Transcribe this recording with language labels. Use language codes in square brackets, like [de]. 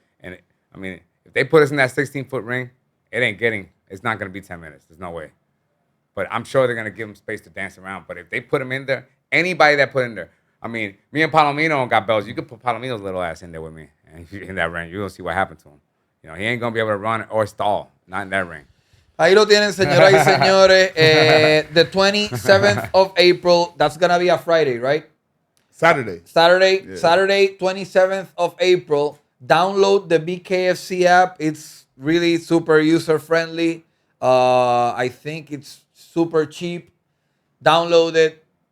[en] And I mean, if they put us in that 16-foot ring, it's not going to be 10 minutes. There's no way. But I'm sure they're going to give him space to dance around. But if they put him in there, anybody that put in there, I mean, me and Palomino got belts. You could put Palomino's little ass in there with me. And if you're in that ring, you're going to see what happened to him. You know, he ain't going to be able to run or stall. Not in that ring. [es] Ahí lo tienen, señoras y señores. [en] The 27th of April, that's going to be a Friday, right? Saturday. Saturday, 27th of April. Download the BKFC app. It's really super user-friendly. I think it's super cheap. Download it.